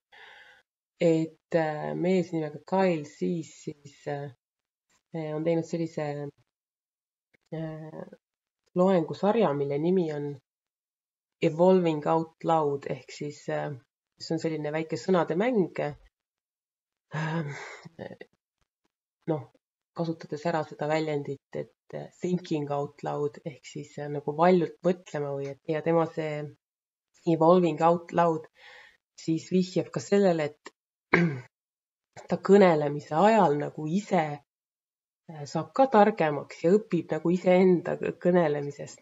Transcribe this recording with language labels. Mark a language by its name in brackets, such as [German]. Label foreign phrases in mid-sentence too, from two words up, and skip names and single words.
[Estonian] Et mees nimega Kail siis on teinud sellise loengusarja, mille nimi on Evolving Out Loud, ehk siis see on selline väike sõnade mäng, kasutades ära seda väljendit, et [English] thinking out loud, [Estonian] ehk siis nagu valjult mõtlema või ja tema see Evolving Out Loud siis vihjab ka sellele, et ta kõnelemise ajal nagu ise saab ka targemaks ja õpib nagu iseenda kõnelemisest.